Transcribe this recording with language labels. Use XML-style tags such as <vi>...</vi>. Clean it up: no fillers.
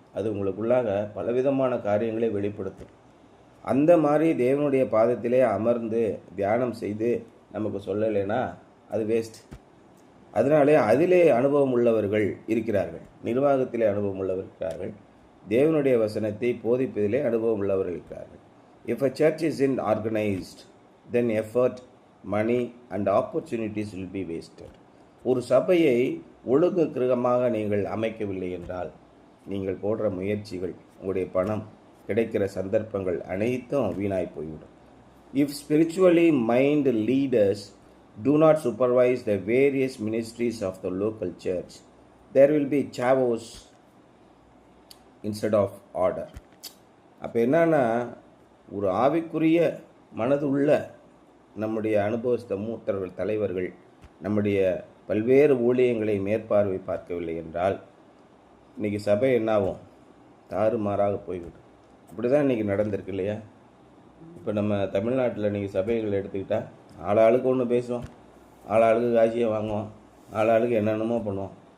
<ta>அது உங்களுக்குள்ளாக பலவிதமான காரியங்களை வெளிப்படுத்தும். அந்த மாதிரி தேவனுடைய பாதத்திலே அமர்ந்து தியானம் செய்து நமக்கு சொல்லலைன்னா அது வேஸ்ட். அதனாலே அதிலே அனுபவம் உள்ளவர்கள் இருக்கிறார்கள், நிர்வாகத்திலே அனுபவம் உள்ளவர்கள் இருக்கிறார்கள், தேவனுடைய வசனத்தை போதிப்பதிலே அனுபவம் உள்ளவர்கள் இருக்கிறார்கள்.</ta> <en>If a church isn't organized, then effort, money and opportunities will be wasted.</en> <ta>ஒரு சபையை ஒழுங்கு கிரகமாக நீங்கள் அமைக்கவில்லை என்றால் நீங்கள் போடுற முயற்சிகள், உங்களுடைய பணம், கிடைக்கிற சந்தர்ப்பங்கள் அனைத்தும் வீணாய் போய்விடும்.</ta> <en>If spiritually minded leaders do not supervise the various ministries of the local church, there will be chaos instead of order.</en> <ta>அப்போ என்னன்னா, ஒரு ஆவிக்குரிய மனது உள்ள நம்முடைய அனுபவஸ்த மூத்தர்கள், தலைவர்கள் நம்முடைய பல்வேறு ஊழியங்களை மேற்பார்வை பார்க்கவில்லை என்றால் இன்றைக்கி சபை என்னாகும்? தாறுமாறாக போய்விடும். அப்படி தான் இன்றைக்கி நடந்திருக்கு இல்லையா? இப்போ நம்ம தமிழ்நாட்டில் இன்றைக்கி சபைகள் எடுத்துக்கிட்டால் ஆளாளுக்கு ஒன்று பேசுவோம், ஆளாளுக்கு காட்சியை வாங்குவோம், ஆளாளுக்கு என்னென்னமோ பண்ணுவோம்.</ta>